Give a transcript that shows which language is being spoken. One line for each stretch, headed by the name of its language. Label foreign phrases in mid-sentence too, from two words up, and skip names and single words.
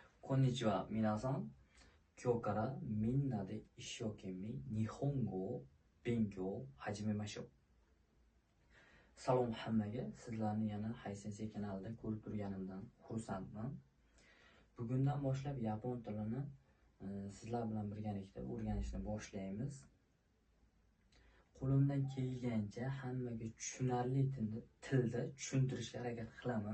Japanese: こんにちは、皆さん。今日からみんなで一生懸命日本語を勉強を始めましょう。
Uzbek: Salom hammaga, sizlarni yana Hay Sensei kanalida ko'rib turganimdan xursandman. Bugundan boshlab yapon tilini sizlar bilan birgalikda o'rganishni boshlaymiz. Qo'limdan kelgancha hammaga tushunarli tilda tushuntirishga harakat qilaman.